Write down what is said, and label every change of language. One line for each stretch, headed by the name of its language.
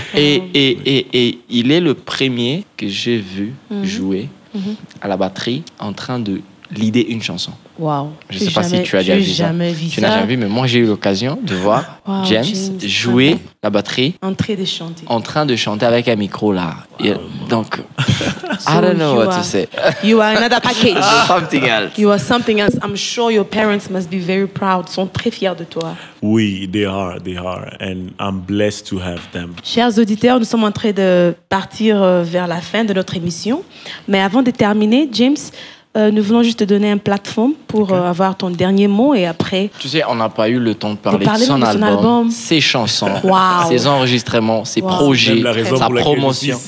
French: Et il est le premier que j'ai vu jouer à la batterie en train de leader une chanson. Wow. Je ne sais pas si tu as déjà vu ça. Tu n'as jamais vu, mais moi j'ai eu l'occasion de voir James jouer la batterie. En train de chanter. En train de chanter avec un micro là.
English: Donc, I don't know what to say. You are another package. Something else. You are something else. I'm sure your parents must be very proud.
French: Ils sont très fiers de toi.
English: Oui, they are. And I'm blessed to have them.
French: Chers auditeurs, nous sommes en train de partir vers la fin de notre émission. Mais avant de terminer, James, nous voulons juste te donner une plateforme pour avoir ton dernier mot et après... Tu sais, on n'a pas eu le temps de parler de son album, ses chansons, ses enregistrements, ses projets, sa promotion.